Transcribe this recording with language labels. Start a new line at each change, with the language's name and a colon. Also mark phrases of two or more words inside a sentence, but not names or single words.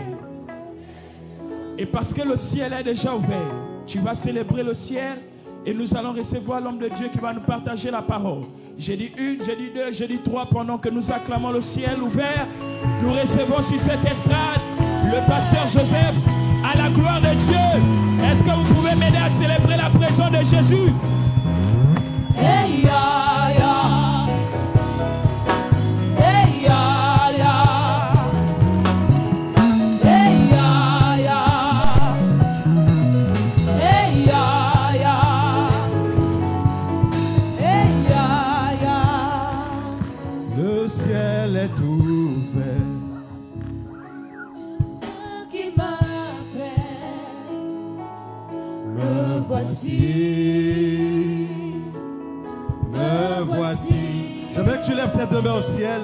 French: Et parce que le ciel est déjà ouvert, tu vas célébrer le ciel et nous allons recevoir l'homme de Dieu qui va nous partager la parole. J'ai dit une, j'ai dit deux, j'ai dit trois. Pendant que nous acclamons le ciel ouvert, nous recevons sur cette estrade le pasteur Joseph à la gloire de Dieu. Est-ce que vous pouvez m'aider à célébrer la présence de Jésus? Hey, ya, ya. Hey, ya, ya. Hey, ya, ya. Hey, ya, ya. Hey, ya, ya. Le ciel est ouvert. Qui m'appelle, me voici. Me voici. J'aimerais que tu lèves tes deux mains au ciel.